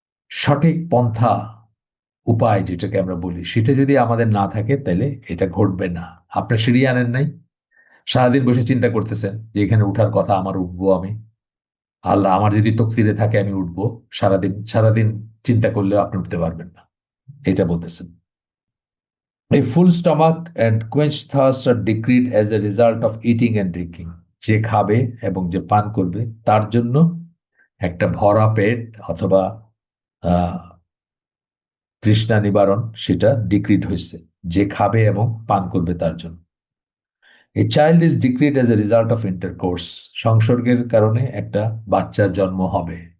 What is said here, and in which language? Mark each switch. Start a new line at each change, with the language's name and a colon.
Bangla: সঠিক পন্থা, উপায় যেটাকে আমরা বলি, সেটা যদি আমাদের না থাকে তাহলে এটা ঘটবে না। আপনার সিঁড়ি আনেন নাই, সারাদিন বসে চিন্তা করতেছেন যে এখানে উঠার কথা, আমার উঠবো আমি, আল্লাহ আমার যদি তকদিরে থাকে আমি উঠবো, সারাদিন সারাদিন চিন্তা করলেও আপনি উঠতে পারবেন না, এটা বলতেছেন।
English: A full stomach and quenched thirst are decreed as a result of eating and drinking.
Bangla: যে খাবে এবং যে পান করবে তার জন্য একটা ভরা পেট অথবা আহ, তৃষ্ণা নিবারণ সেটা ডিক্রিড হয়েছে, যে খাবে এবং পান করবে তার জন্য।
English: a child is decreed as a result of intercourse,
Bangla: সংসর্গের কারণে একটা বাচ্চার জন্ম হবে।